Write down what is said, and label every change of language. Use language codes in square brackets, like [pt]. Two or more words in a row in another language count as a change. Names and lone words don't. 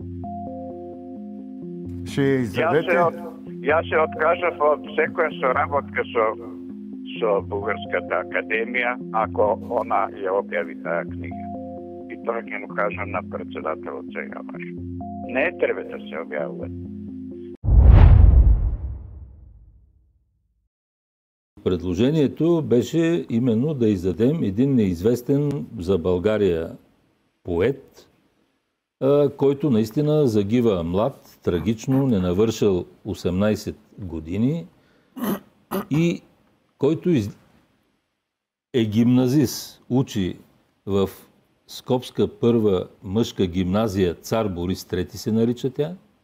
[bg] Ще издадете? [mk] Јас се откажав од секоја соработка со Бугарската академија, ако она ја објави таа книга. И тоа ќе му кажам на председателот сега баш. Не треба да се објавува. [bg] Предложението беше именно да издадем един неизвестен за България поет, който наистина загива млад, трагично, не навършил 18 години и който е гимназист, учи в Скопска първа мъжка гимназия Цар Борис III се нарича тя,